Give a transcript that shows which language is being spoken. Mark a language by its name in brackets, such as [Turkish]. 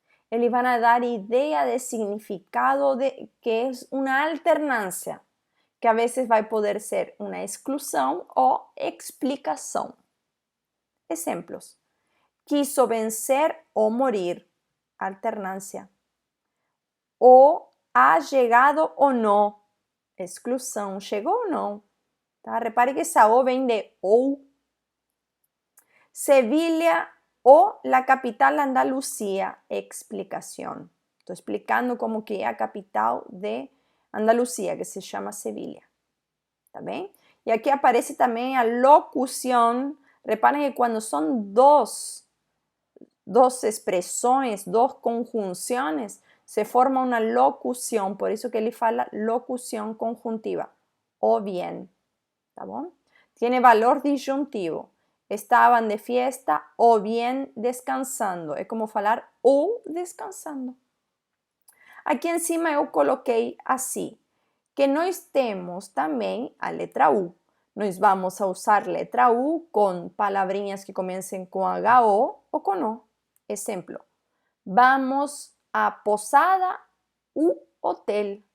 [Portuguese] Eles vão dar ideia de significado, que é uma alternância, que a vezes vai poder ser uma exclusão ou explicação. Exemplos. [Spanish] Quiso vencer ou morir, alternância. [Portuguese] O ha chegado ou não, exclusão, chegou ou não. Tá? Repare que essa O vem de ou. [Spanish] Sevilla o la capital de Andalucía, explicación. Estoy explicando como que es la capital de Andalucía, que se llama Sevilla. ¿Está bien? Y aquí aparece también la locución. Reparen que cuando son dos expresiones, dos conjunciones, se forma una locución. Por eso que él fala locución conjuntiva. O bien. ¿Está bien? Tiene valor disyuntivo. Estaban de fiesta o bien descansando. [Portuguese] É como falar ou descansando. Aqui em cima eu coloquei assim, que nós temos também a letra U. Nós vamos a usar letra U com palavrinhas que comecem com HO ou com O. [Spanish] Exemplo, vamos a posada u hotel.